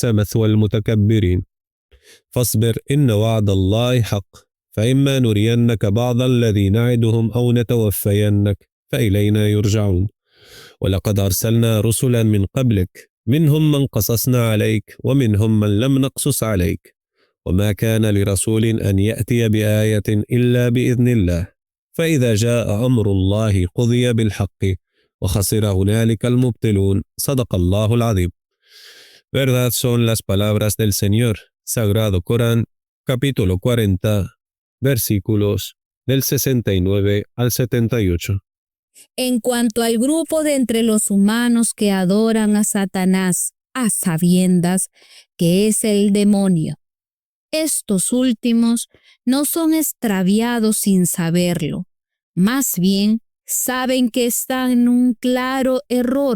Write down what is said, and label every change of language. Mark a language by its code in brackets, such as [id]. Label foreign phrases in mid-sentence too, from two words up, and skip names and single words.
[ar] مثوى المتكبرين فاصبر إن وعد الله حق فإما نرينك بعض الذي نعدهم أو نتوفينك فإلينا يرجعون ولقد أرسلنا رسلا من قبلك منهم من قصصنا عليك ومنهم من لم نقصص عليك وما كان لرسول أن يأتي بآية إلا بإذن الله فإذا جاء أمر الله قضي بالحق وخسر هنالك المبطلون صدق الله العظيم. [es] Verdad son las palabras del Señor. Sagrado Corán, capítulo 40, versículos del 69 al 78. En cuanto al grupo de entre los humanos que adoran a Satanás, a sabiendas que es el demonio, estos últimos no son extraviados sin saberlo, más bien saben que están en un claro error.